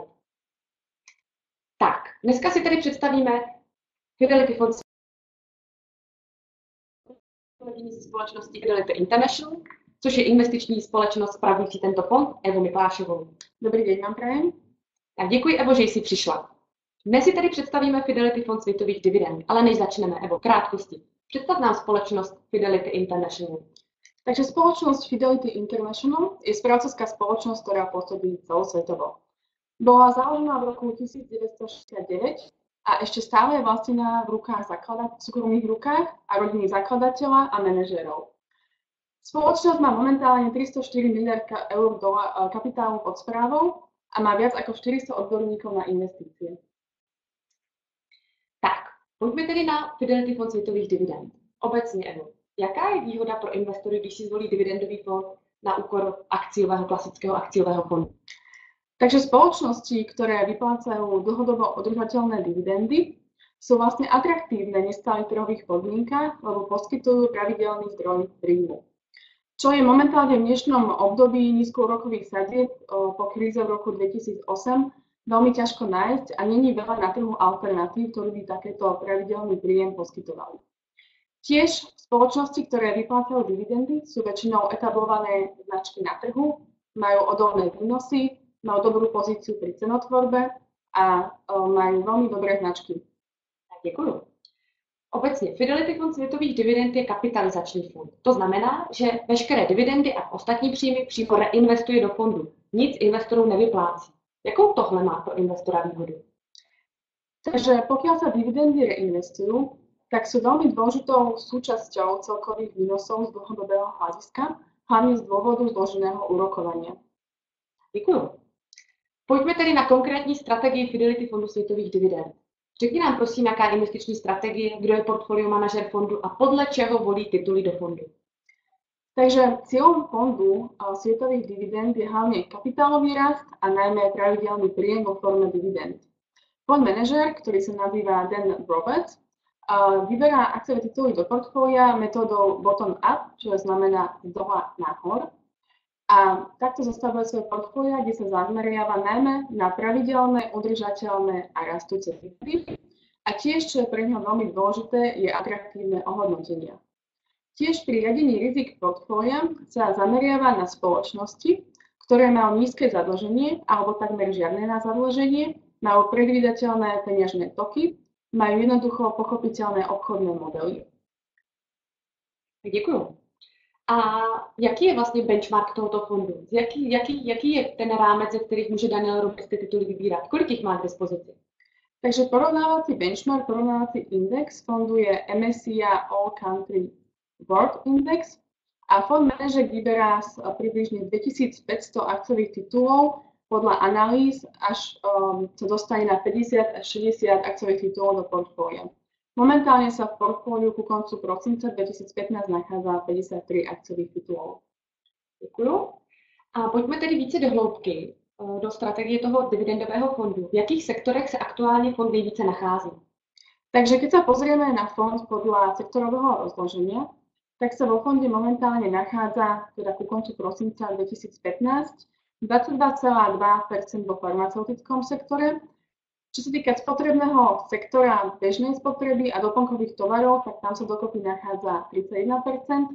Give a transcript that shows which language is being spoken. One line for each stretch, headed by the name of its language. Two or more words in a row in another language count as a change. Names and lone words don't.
Czech: Tak, dneska si tedy představíme Fidelity fond ze společnosti Fidelity International, což je investiční společnost spravující tento fond, Evu Miklášovou.
Slovak: Dobrý deň vám prajem.
Czech: Tak děkuji, Evo, že jsi přišla. Dnes si tedy představíme Fidelity fond světových dividend, ale než začneme, Evo, v krátkosti. Představ nám spoločnosť Fidelity International.
Slovak: Takže spoločnosť Fidelity International je správcovská spoločnosť, ktorá pôsobí celosvetovo. Bola založená v roku 1969 a ešte stále je vlastnená v súkromných rukách a rodinných zakladateľa a manažérov. Spoločnosť má momentálne 304 miliard eur kapitálu pod správou a má viac ako 400 odborníkov na investície.
Czech: Pojďme tedy na Fidelity fond světových dividend. Obecně, Evo, jaká je výhoda pro investory, když si zvolí dividendový fond na úkor klasického akciového fondu?
Slovak: Takže spoločnosti, ktoré vyplácajú dlhodobo udržateľné dividendy, sú vlastne atraktívne v nestálych trhových podmienkach, lebo poskytujú pravidelný zdroj príjmu. Čo je momentálne v dnešnom období nízkoúrokových sadzieb po kríze v roku 2008 veľmi ťažko nájsť a není veľa na trhu alternatív, ktoré by takéto pravidelný príjem poskytovali. Tiež spoločnosti, ktoré vyplácajú dividendy, sú väčšinou etablované značky na trhu, majú odolné výnosy, majú dobrú pozíciu pri cenotvorbe a majú veľmi dobré značky.
Czech: Děkuju. Obecně Fidelity fond světových dividend je kapitalizační fond. To znamená, že veškeré dividendy a ostatní příjmy přímo reinvestuje do fondu. Nic investorům nevyplácí. Jakou tohle má pro investora výhodu?
Slovak: Takže pokiaľ sa dividendy reinvestujú, tak sú veľmi dôležitou súčasťou celkových výnosov z dlhodobého hľadiska, hlavne z dôvodu zloženého úrokovania.
Czech: Děkuju. Pojďme tedy na konkrétní strategii Fidelity fondu světových dividend. Řekni nám prosím, jaká je investiční strategie, kdo je portfolio manažer fondu a podle čeho volí tituly do fondu.
Slovak: Takže cieľom fondu svetových dividend je hlavne kapitálový rast a najmä pravidelný príjem vo forme dividend. Fond manažer, ktorý sa nazýva Dan Roberts, vyberá akciové tituly do portfólia metódou bottom-up, čo znamená z dola nahor. A takto zostavuje svoje portfólia, kde sa zameriava najmä na pravidelné, udržateľné a rastúce dividendy. A tiež, čo je pre neho veľmi dôležité, je atraktívne ohodnotenia. Tiež pri riadení rizik portfólia sa zameriava na spoločnosti, ktoré majú nízke zadlženie alebo takmer žiadne na zadlženie, majú predvídateľné peňažné toky, majú jednoducho pochopiteľné obchodné modely.
Czech: Děkuju. A jaký je vlastně benchmark tohoto fondu? Jaký je ten rámec, ze kterých může Daniel Roberts ty tituly vybírat? Kolik jich má k dispozici?
Slovak: Takže porovnávací benchmark, porovnávací index fondu je MSCI All Country World Index a fond manažer vyberá približne 2500 akciových titulov podľa analýz, až sa dostane na 50 až 60 akciových titulov do portfólia. Momentálne sa v portfóliu ku koncu prosinca 2015 nachádza 53 akciových titulov.
Czech: Děkuju. A pojďme tedy více do hloubky do strategie toho dividendového fondu. V jakých sektorech se aktuálně fond nejvíce nachází?
Slovak: Takže keď sa pozrieme na fond podľa sektorového rozloženia, tak sa vo fonde momentálne nachádza, teda ku koncu prosinca 2015, 22,2% vo farmaceutickom sektore, Čo sa týka spotrebného sektora bežnej spotreby a doplnkových tovarov, tak tam sa dokopy nachádza 31%.